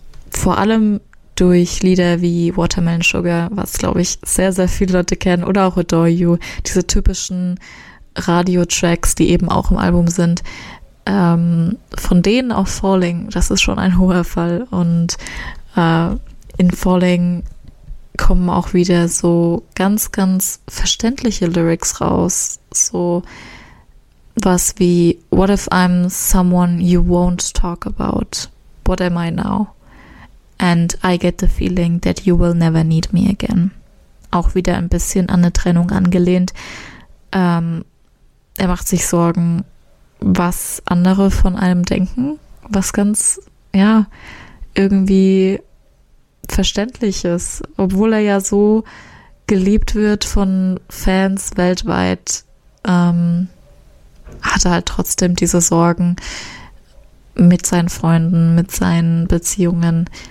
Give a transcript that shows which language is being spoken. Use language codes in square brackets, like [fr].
[de] Vor allem durch Lieder wie Watermelon Sugar, was, glaube ich, sehr, sehr viele Leute kennen, oder auch Adore You, diese typischen Radio-Tracks, die eben auch im Album sind. Von denen auf Falling, das ist schon ein hoher Fall. Und in Falling kommen auch wieder so ganz, ganz verständliche Lyrics raus. So was wie, [en] what if I'm someone you won't talk about? What am I now? And I get the feeling that you will never need me again. [de] Auch wieder ein bisschen an eine Trennung angelehnt. Er macht sich Sorgen, was andere von einem denken, was ganz, ja, irgendwie verständlich ist. Obwohl er ja so geliebt wird von Fans weltweit, hat er halt trotzdem diese Sorgen mit seinen Freunden, mit seinen Beziehungen.